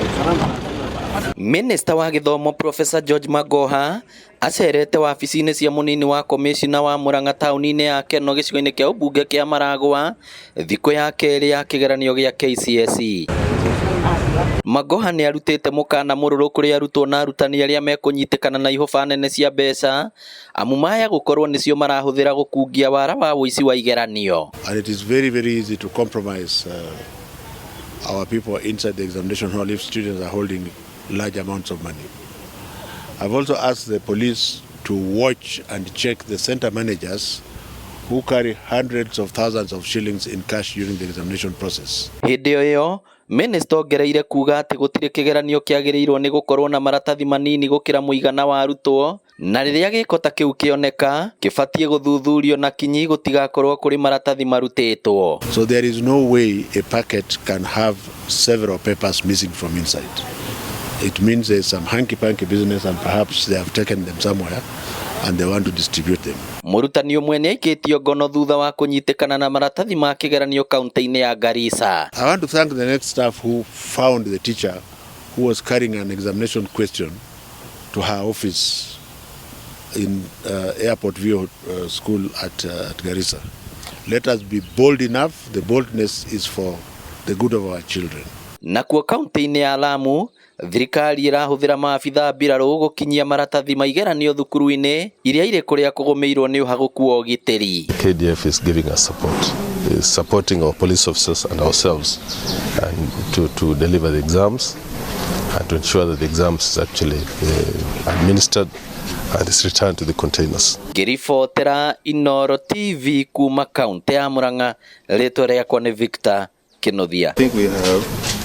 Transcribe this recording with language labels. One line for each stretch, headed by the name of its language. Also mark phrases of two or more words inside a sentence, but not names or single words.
Kikuyu: Minister wa gĩthomo Professor George Magoha acerete wabici-inĩ cia mũnini wa komishina wa Murang'a taũni-inĩ ya Keno gĩcigo-inĩ kĩa ũmbunge kĩa Maragwa thikũ ya kerĩ ya kĩgeranio gĩa KCSE. Magoha nĩ arutĩte mũkana mũrũrũ kũrĩ arutwo na arutani arĩa mekũnyitĩkana na ihũba nene cia mbeca amu maya gũkorwo nĩcio marahũthĩra gũkungia wara wa ũici wa igeranio.
English: And it is very, very easy to compromise our people inside the examination hall if students are holding large amounts of money. I've also asked the police to watch and check the center managers who carry hundreds of thousands of shillings in cash during the examination process.
Kikuyu: Hĩndĩ ĩyo Minister ongereire kuga atĩ gũtirĩ kĩgeranio kĩagĩrĩirwo nĩ gũkorwo na maratathi manini gũkĩra mũigana wa arutwo, na rĩrĩa gĩko ta kĩu kĩoneka kĩbatiĩ gũthuthurio na kinyi gũtigakorwo kũrĩ maratathi marutĩtwo.
English: So there is no way a packet can have several papers missing from inside. It means there's some hanky-panky business and perhaps they have taken them somewhere and they want to distribute them.
Kikuyu: Mũrutani ũmwe nĩ aikĩtio ngono thutha wa kũnyitĩkana na maratathi ma kĩgeranio kaunti-inĩ ya Garissa.
English: I want to thank the next staff who found the teacher who was carrying an examination question to her office in Airport View School at Garissa. Let us be bold enough. The boldness is for the good of our children.
Kikuyu: Nakuo kaunti-inĩ ya Lamu thirikari ĩrahũthĩra maabitha mbirarũ gũkinyia maratathi ma igeranio thukuru-inĩ iria irĩ kũrĩa kũgũmĩirwo nĩ ũhagũku wa ũgitĩri.
English: KDF is giving us support, is supporting our police officers and ourselves and to deliver the exams and to ensure that the exams is actually administered and is returned to the containers.
Kikuyu: Ngĩribotera Inooro TV kuma kaunti ya Murang'a, rĩtwa rĩakwa nĩ Victor Kĩnothia.
English: I think we have